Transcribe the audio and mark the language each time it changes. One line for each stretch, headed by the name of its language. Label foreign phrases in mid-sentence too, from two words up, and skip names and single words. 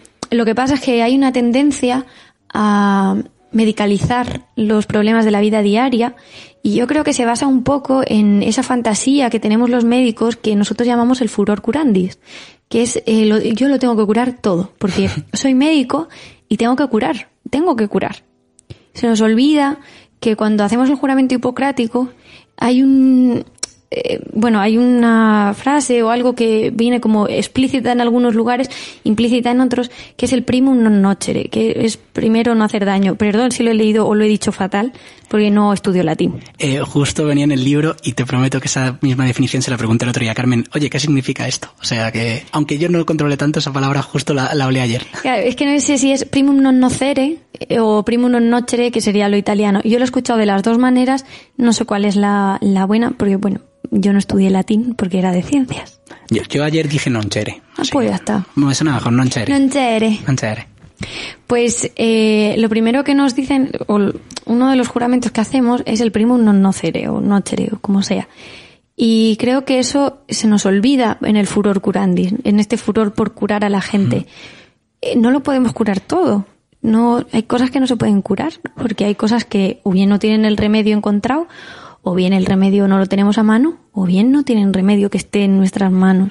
Spanish: Lo que pasa es que hay una tendencia a medicalizar los problemas de la vida diaria, y yo creo que se basa un poco en esa fantasía que tenemos los médicos que nosotros llamamos el
Latin: furor curandis,
Spanish: que es yo lo tengo que curar todo, porque soy médico y tengo que curar. Se nos olvida que cuando hacemos el juramento hipocrático hay hay una frase o algo que viene como explícita en algunos lugares, implícita en otros, que es el
Latin: primum non nocere,
Spanish: que es primero no hacer daño. Perdón si lo he leído o lo he dicho fatal, porque no estudio latín. Justo venía en el libro y te prometo que esa misma definición se la pregunté el otro día a Carmen. Oye, ¿qué significa esto? O sea que, aunque yo no controle tanto esa palabra, justo la hablé ayer. Claro, es que no sé si es
Latin: primum non nocere
Spanish: o
Latin: primum non nocere,
Spanish: que sería lo italiano. Yo lo he escuchado de las dos maneras, no sé cuál es la buena, porque bueno, yo no estudié latín porque era de ciencias. Yo ayer dije noncere. Pues ya está. Me suena mejor, noncere. Pues lo primero que nos dicen, o uno de los juramentos que hacemos, es el
Latin: primum non nocere
Spanish: o nocere o como sea. Y creo que eso se nos olvida en el
Latin: furor curandis,
Spanish: en este furor por curar a la gente. No lo podemos curar todo. No, hay cosas que no se pueden curar, porque hay cosas que o bien no tienen el remedio encontrado, o bien el remedio no lo tenemos a mano, o bien no tienen remedio que esté en nuestras manos.